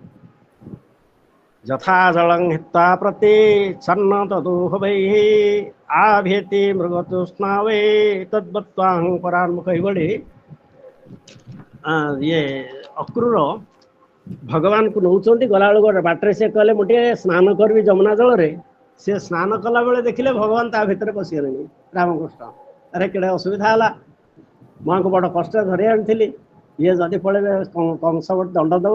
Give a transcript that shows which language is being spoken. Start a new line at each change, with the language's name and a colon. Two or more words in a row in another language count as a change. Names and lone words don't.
Sanskrit: यथा जलं हित्वा प्रति छन्न तदुहवैः आभेति मृगतृष्णावे तद्वत्त्वाहं परान्मुख।
Odia: ଏଇଭଳି ଇଏ ଅକ୍ରୂର ଭଗବାନଙ୍କୁ ନେଉଛନ୍ତି। ଗଲାବେଳକୁ ଗୋଟେ ବାଟରେ ସେ କହିଲେ ମୁଁ ଟିକେ ସ୍ନାନ କରିବି ଯମୁନା ଜଳରେ। ସେ ସ୍ନାନ କଲା ବେଳେ ଦେଖିଲେ ଭଗବାନ ତା ଭିତରେ ପଶିଗଲେଣି ରାମକୃଷ୍ଣ। ଆରେ କେଡ଼େ ଅସୁବିଧା ହେଲା, ମୁଁ ଆଙ୍କୁ ବଡ଼ କଷ୍ଟରେ ଧରି ଆଣିଥିଲି, ଇଏ ଯଦି ପଳେଇବେ କଂସ ଗୋଟେ ଦଣ୍ଡ ଦେବ।